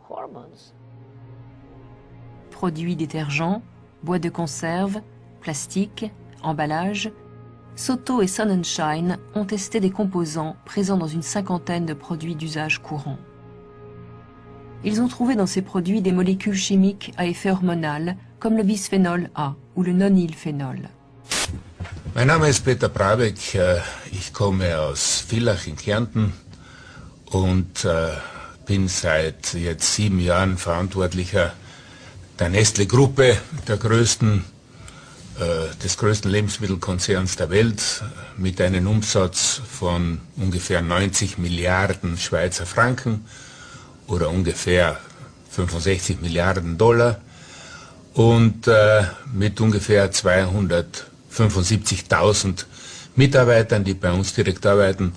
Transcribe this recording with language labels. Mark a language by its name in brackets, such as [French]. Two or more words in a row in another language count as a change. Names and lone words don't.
[French] Produits détergents, boîtes de conserve, plastique, emballage, Soto et Sonnenschein ont testé des composants présents dans une cinquantaine de produits d'usage courant. Ils ont trouvé dans ces produits des molécules chimiques à effet hormonal, comme le bisphénol A ou le nonylphénol. [German] Mein Name ist Peter Brabeck, ich komme aus Villach in Kärnten und bin seit jetzt 7 Jahren Verantwortlicher der Nestle-Gruppe, des größten Lebensmittelkonzerns der Welt, mit einem Umsatz von ungefähr 90 Milliarden Schweizer Franken oder ungefähr 65 Milliarden Dollar und mit ungefähr 275.000 Mitarbeitern, die bei uns direkt arbeiten.